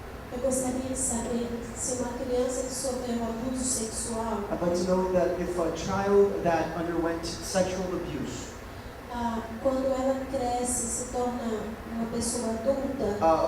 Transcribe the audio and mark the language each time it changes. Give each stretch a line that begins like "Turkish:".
Portuguese: Eu gostaria de saber se uma criança que sofreu abuso sexual,
English: I'd like to know that if a child that underwent sexual abuse,
Portuguese: quando ela cresce, se torna uma pessoa adulta,